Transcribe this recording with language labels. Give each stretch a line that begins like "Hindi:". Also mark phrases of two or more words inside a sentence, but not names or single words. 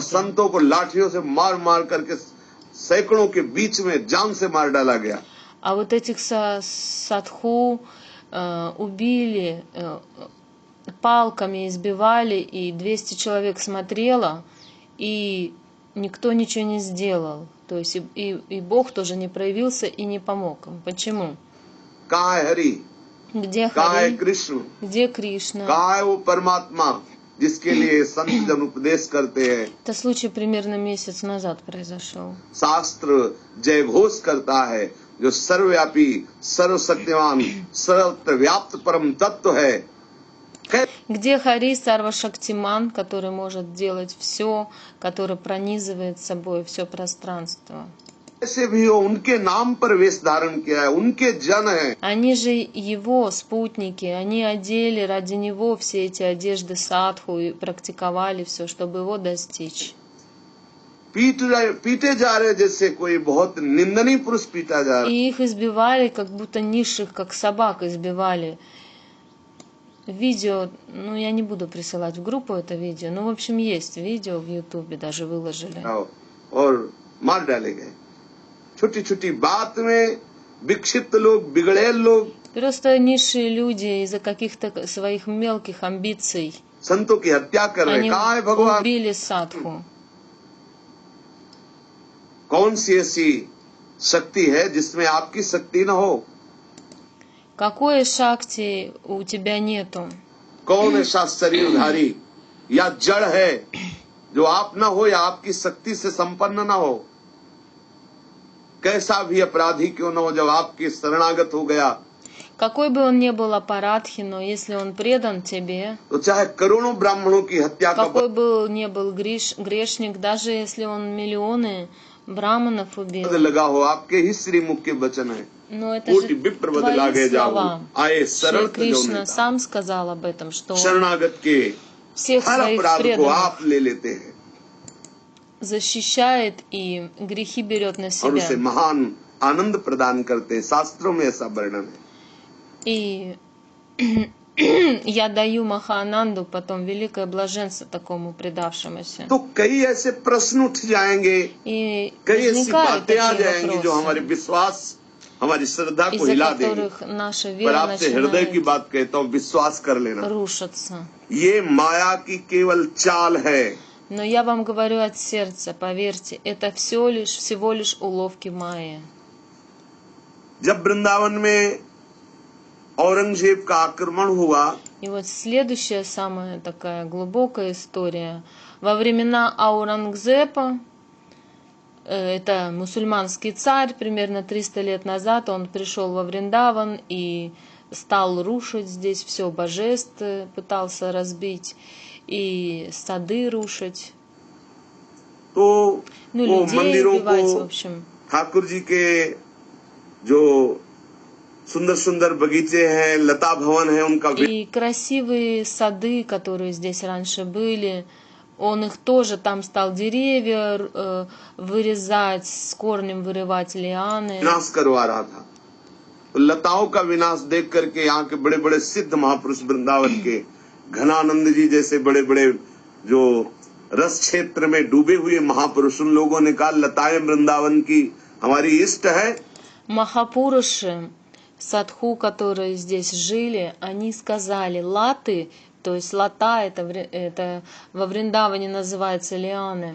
Hindi: संतों को लाठियों से मार मार करके सैकड़ों के बीच में जान से मार डाला गया।
Russian: А вот этих садху убили, палками избивали, и 200 человек смотрело, и никто ничего не сделал. То есть и Бог тоже не проявился и не помог им. Почему?
Hindi: कहाँ है हरि,
Russian: Где
Hindi: कहाँ है
Russian: Хари?
Hindi: कृष्ण,
Russian: Где Кришна?
Hindi: कहाँ है वो परमात्मा जिसके लिए संत जन उपदेश करते हैं,
Russian: Это случай примерно месяц назад произошел.
Hindi: शास्त्र जय घोष करता है, जो सर्वव्यापी सर्वशक्तिमान सर्वत्र व्याप्त परम तत्व है।
Russian: Где Хари Сарва-Шактиман, который может делать все, который пронизывает собой все пространство?
Hindi: ऐसे भी हो, उनके नाम पर वेश धारण किया है, उनके जन है।
Russian: Они же его спутники, они одели ради него все эти одежды садху и практиковали все, чтобы его достичь.
Hindi: पीटे जा रहे जैसे कोई बहुत निंदनीय पुरुष पीटा जा रहा।
Russian: И их избивали, как будто низших, как собак избивали. Видео, ну я не буду присылать в группу это видео, но в общем есть видео в Ютубе, даже выложили.
Hindi: और मार डाले गए। छोटी छोटी बात में विक्षिप्त लोग, बिगड़ेल लोग,
Russian: Просто низшие люди из-за каких-то своих мелких амбиций
Hindi: संतों की हत्या कर रहे।
Russian: они
Hindi: कहाँ है भगवान?
Russian: убили садху.
Hindi: कौन सी ऐसी शक्ति है जिसमें आपकी शक्ति न हो?
Russian: Какой шакти у тебя нету?
Hindi: कौन ऐसा शरीरधारी या जड़ है जो आप न हो या आपकी शक्ति से संपन्न न हो? कैसा भी अपराधी क्यों न हो, जब आपकी शरणागत हो गया
Russian: Какой бы он ни был аппаратхи, но если он предан тебе,
Hindi: तो चाहे करोड़ों ब्राह्मणों की हत्या का
Russian: какой бы ни был грешник, даже если он миллионы браманов убил,
Hindi: बद लगा हो, आपके ही श्रीमुख के वचन है।
Russian: но это
Hindi: कोटि
Russian: же
Hindi: विप्र बद लागे
Russian: твои
Hindi: जाओ,
Russian: слова.
Hindi: आए
Russian: Шри
Hindi: सरल जो
Russian: Кришна
Hindi: नेता।
Russian: сам сказал об этом, что он
Hindi: शरणागत के
Russian: всех
Hindi: हर
Russian: своих
Hindi: अपराध को
Russian: преданных
Hindi: आप ले लेते हैं
Russian: защищает и грехи берет на
Hindi: और उसे
Russian: себя.
Hindi: महान आनंद प्रदान करते हैं। शास्त्रों में ऐसा वर्णन है।
Russian: И я даю Махаананду потом великое блаженство такому предавшемуся.
Hindi: तो कई ऐसे प्रश्न उठ जाएंगे,
Russian: И
Hindi: कई ऐसी
Russian: возникают
Hindi: बातें आ
Russian: такие
Hindi: जाएंगी जो हमारे
Russian: вопросы,
Hindi: विश्वास, हमारी श्रद्धा को
Russian: из-за
Hindi: हिला देंगी।
Russian: которых наша
Hindi: पर
Russian: вера
Hindi: आपसे हृदय की
Russian: начинает
Hindi: बात कहता हूँ, विश्वास कर लेना,
Russian: рушиться.
Hindi: ये माया की केवल चाल है।
Russian: Но я вам говорю от сердца, поверьте, это всего лишь уловки Майи.
Hindi: जब वृंदावन में औरंगजेब का आक्रमण हुआ,
Russian: И вот следующая самая такая глубокая история. Во времена Аурангзепа, это мусульманский царь, примерно 300 лет назад, он пришел во Вриндаван и стал рушить здесь все божеств, пытался разбить и сады рушить,
Hindi: तो
Russian: ну
Hindi: वो
Russian: людей
Hindi: मंदिरों
Russian: убивать, в
Hindi: को,
Russian: общем.
Hindi: ठाकुर जी के जो सुंदर सुंदर बगीचे हैं, लता भवन है, उनका
Russian: И красивые сады, которые здесь раньше были, он их тоже там стал деревья вырезать, с корнем вырывать лианы.
Hindi: विनाश करवा रहा था। तो लताओं का विनाश देख करके यहाँ के बड़े बड़े सिद्ध महापुरुष वृंदावन के, घनानंद जी जैसे बड़े बड़े जो रस क्षेत्र में डूबे हुए महापुरुष, उन लोगों ने कहा लताएं वृंदावन की हमारी इष्ट है।
Russian: Махапуруши, садху, которые здесь жили, они сказали, латы, то есть лата, это во Вриндаване называется лианы.